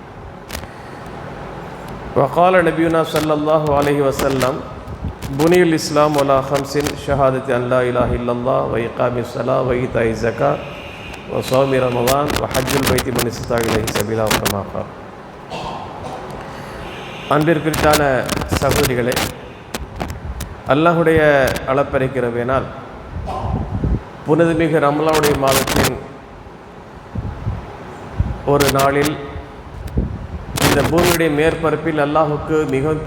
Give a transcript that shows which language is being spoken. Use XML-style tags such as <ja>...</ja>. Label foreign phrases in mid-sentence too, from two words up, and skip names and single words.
<ar>وقال نبينا صلى الله عليه وسلم بني الإسلام على خمس شهادة أن لا إله إلا الله وإقام الصلاة وإيتاء الزكاة وصوم رمضان وحج البيت من استطاع إليه سبيلا كما قال.</ar> <ta>அன்பிற்குரித்தான சகோதரிகளே, அல்லாஹுடைய அளப்பறைக்கிறவேனால் புனிதமிகு ரமலானுடைய மாதத்தின் ஒரு நாளில் இந்த பூமியுடைய மேற்பரப்பில் அல்லாஹுக்கு மிகவும்</ta>